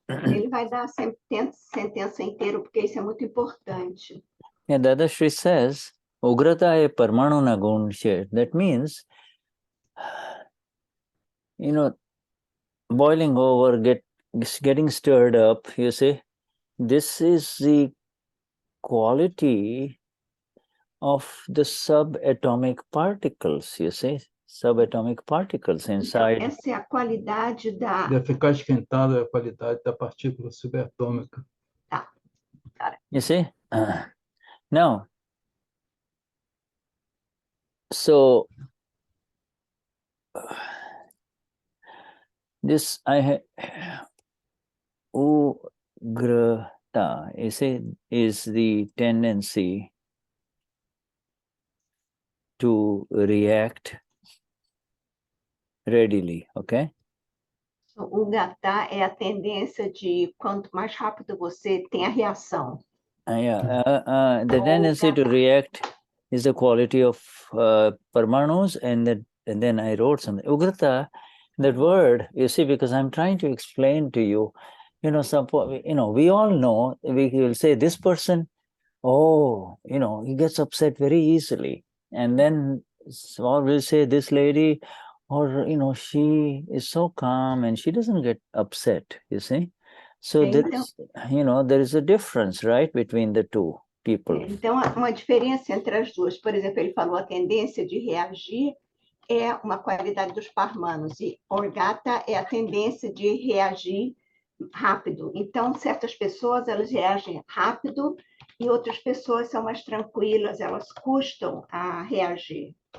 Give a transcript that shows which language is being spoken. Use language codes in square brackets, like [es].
[pt] Ele vai dar a sentença inteira, porque isso é muito importante. [en] And Dadashri says, [gu] Oograta e Parmanu na gun share. [en] That means, you know, boiling over, getting stirred up, you see? This is the quality of the subatomic particles, you see? Subatomic particles inside. [pt] Então, essa é a qualidade da... De ficar esquentado é a qualidade da partícula subatômica. Tá. [en] You see? Now, so this Oograta, you see, is the tendency to react readily, okay? [pt] O Oograta é a tendência de quanto mais rápido você tem a reação. [en] The tendency to react is the quality of Parmanoos, and then I wrote something. Oograta, that word, you see, because I'm trying to explain to you, we all know, we will say this person, he gets upset very easily. And then, or we'll say this lady, or, she is so calm and she doesn't get upset, you see. So there is a difference, right, between the two people. [pt] Então, uma diferença entre as duas. Por exemplo, ele falou a tendência de reagir é uma qualidade dos Parmanoos, e Oograta é a tendência de reagir rápido. Então, certas pessoas, elas reagem rápido, e outras pessoas são mais tranquilas, elas custam a reagir.